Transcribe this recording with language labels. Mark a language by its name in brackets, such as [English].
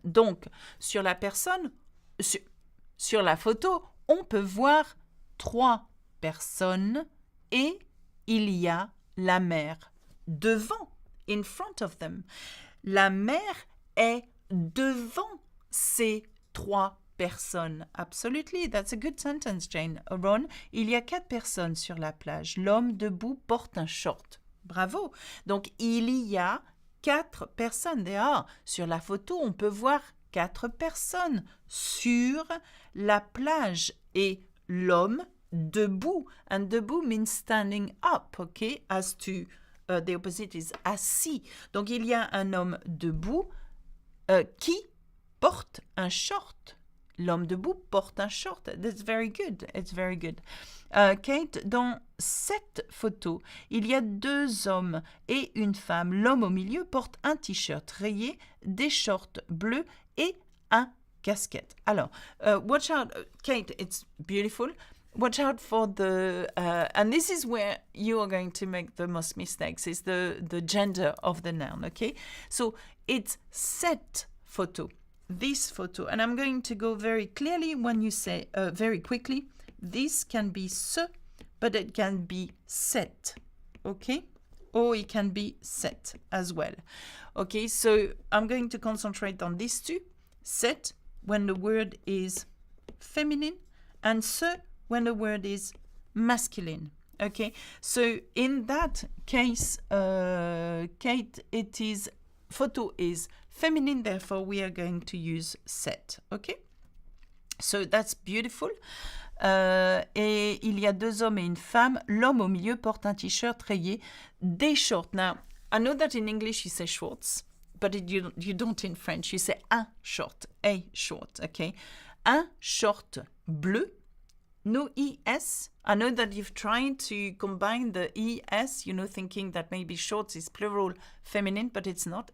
[French] Donc, sur la personne, sur la photo, on peut voir 3 personnes et il y a la mère devant, [English] in front of them. [French] La mère est devant ces 3 personnes. [English] Absolutely, that's a good sentence, Jane. [French] Ron, il y a 4 personnes sur la plage. L'homme debout porte un short. Bravo. Donc, il y a 4 personnes. Sur la photo, on peut voir 4 personnes sur la plage. Et l'homme debout. [English] And debout means standing up, okay? As to, the opposite is assis. [French] Donc, il y a un homme debout qui porte un short. L'homme debout porte un short. [English] That's very good. It's very good. [French] Kate, dans cette photo, il y a 2 hommes et une femme. L'homme au milieu porte un t-shirt rayé, des shorts bleus et un casquette. [English] Alors, watch out, Kate, it's beautiful. Watch out for the, and this is where you are going to make the most mistakes, is the gender of the noun, okay? So, it's [French] cette photo. [English] This photo, and I'm going to go very clearly when you say, very quickly, this can be ce, but it can be cette, okay? Or it can be set as well. Okay, so I'm going to concentrate on these 2. Set, when the word is feminine, and ce, when the word is masculine. Okay, so in that case, Kate, it is, photo is feminine, therefore we are going to use set. Okay, so that's beautiful. [French] Et il y a 2 hommes et une femme. L'homme au milieu porte un t-shirt rayé, des shorts. [English] Now, I know that in English you say shorts, but you don't in French. You say [French] un short, [English] a short, okay? [French] Un short bleu, [English] no ES. I know that you've tried to combine the ES, you know, thinking that maybe shorts is plural feminine, but it's not.